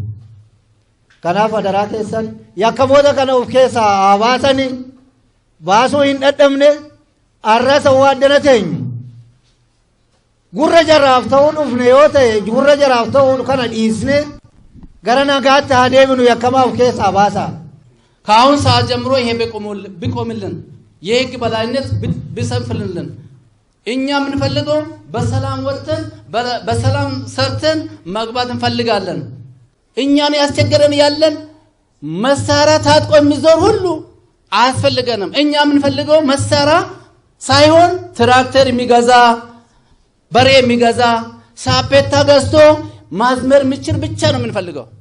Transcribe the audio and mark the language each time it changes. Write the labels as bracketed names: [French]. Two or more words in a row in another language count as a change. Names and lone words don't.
[Oromo] Kanaaf adaraa keessan yakkamoota kana of keessaa haa baasanii baasuu hin dadhabne arrasa waaddana teenyu gurra jaraaf ta'uu dhufne yoo ta'e gurra jaraaf ta'uu kana dhiisne gara nagaatti haa deebinu yakkamaa of keessaa baasaa. [Amharic] ከአሁን ሰዓት ጀምሮ ይሄ ቢቆምልን የህግ በላይነት ቢሰፍንልን እኛ የምንፈልገው በሰላም ወጥተን በሰላም ሰርተን መግባት እንፈልጋለን። እኛን ያስቸገረን ያለን መሳሪያ ታጥቆ የሚዞር ሁሉ አያስፈልገንም። እኛ የምንፈልገው መሳሪያ ሳይሆን ትራክተር የሚገዛ በሬ የሚገዛ ሳፔታ ገዝቶ ማዝመር የሚችል ብቻ ነው የምንፈልገው።